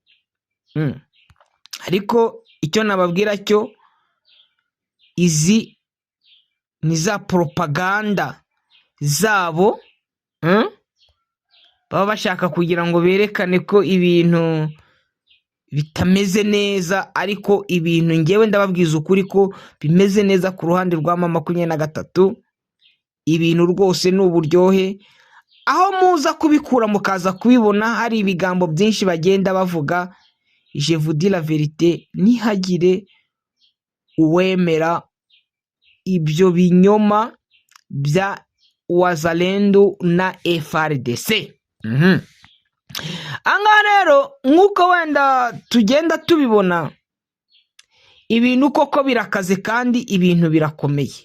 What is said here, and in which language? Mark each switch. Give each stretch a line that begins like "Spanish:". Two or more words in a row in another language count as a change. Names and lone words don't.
Kinyarwanda: Ariko icyo nababwira cyo, izi ni za propaganda zabo, baba bashaka kugira ngo berekane ko ibintu bitameze neza, ariko ibintu ngewe ndababwiza ukuri ko bimeze neza ku ruhande rwa M23. Ibintu rwose ni uburyohe, aho muza kubikura mukaza kubibona hari ibigambo byinshi bagenda bavuga.
French: Je vous dis la vérité,
Kinyarwanda: nihagire uwemera ibyo binyoma bya Wazalendo na FRDC. Anga rero nkuko wenda tugenda tubibona, ibintu koko birakaze kandi ibintu birakomeye.